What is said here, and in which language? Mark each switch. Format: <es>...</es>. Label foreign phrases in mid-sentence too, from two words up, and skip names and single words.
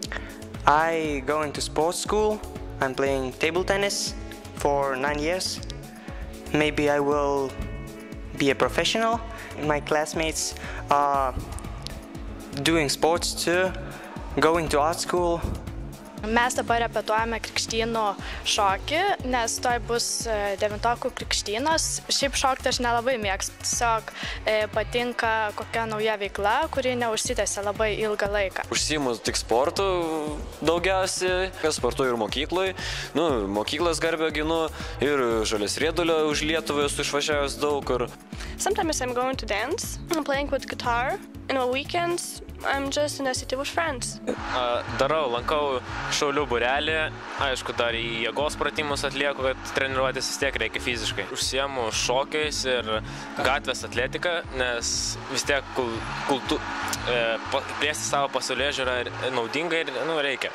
<en>I go into sports school. I'm playing table tennis for 9 years. Maybe I will be a professional. My classmates are doing sports too, going to art school.</en> <lt>Mes dabar repetuojame krikštynų šokį, nes toj bus 9-okų krikštynos. Šiaip šokti aš nelabai mėgstu, tiesiog patinka kokia nauja veikla, kuri neužsitęsia labai ilgą laiką. Užsiimu tik sportu daugiausiai, sportuoju ir mokyklai. Mokyklas garbę ginu ir Žalias Riedulio už Lietuvą esu išvažiavęs daug kur.</lt> <en>Sometimes I'm going to dance, I'm playing with guitar, and on weekends I'm just in the city with friends.</en> <lt>Lankau šaulių būrelį, aišku, dar į jėgos pratimus atlieku, kad treniruotis vis tiek reikia fiziškai. Užsiemu šokiais ir gatvės atletiką, nes vis tiek plėsti savo pasaulėžiūrą naudinga ir reikia.</lt>